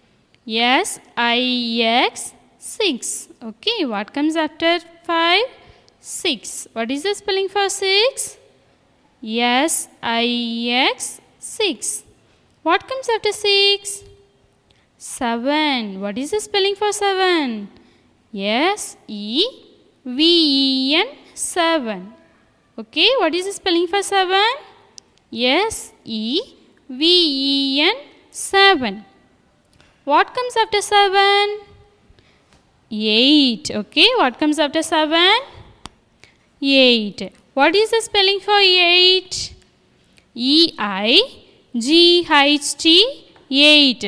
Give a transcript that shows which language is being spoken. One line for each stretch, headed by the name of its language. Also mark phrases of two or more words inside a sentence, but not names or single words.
English: S-I-X, 6. Okay, what comes after 5? 6. What is the spelling for 6? S-I-X, 6. What comes after 6? 7. What is the spelling for 7? S-E-V-E-N, 7. Okay, what is the spelling for 7? S-E-V-E-N, 7. What comes after 7? 8. Okay, what comes after 7? 8. What is the spelling for 8? E-I-G-H-T, 8.